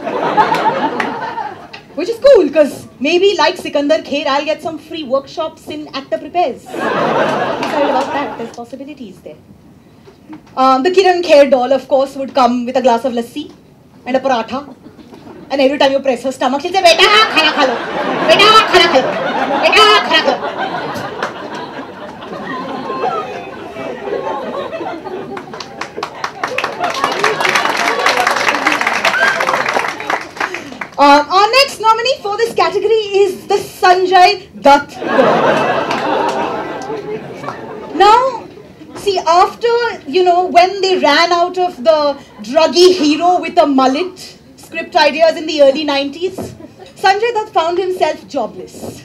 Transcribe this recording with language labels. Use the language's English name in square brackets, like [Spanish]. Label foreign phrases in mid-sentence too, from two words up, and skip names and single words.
[English] Which is cool, because maybe like Sikandar Kher, I'll get some free workshops in actor prepares. I'm excited about that, there's possibilities there. The Kiran Kher doll, of course, would come with a glass of lassi and a paratha. And every time you press her stomach, she'll say, Beta, [Hindi] khana kha lo. Beta, khana kha lo. Beta, khana kha lo. [English] Our next nominee for this category is the Sanjay Dutt doll. Now, see, after, when they ran out of the druggy hero with a mullet script ideas in the early 90s, Sanjay Dutt found himself jobless.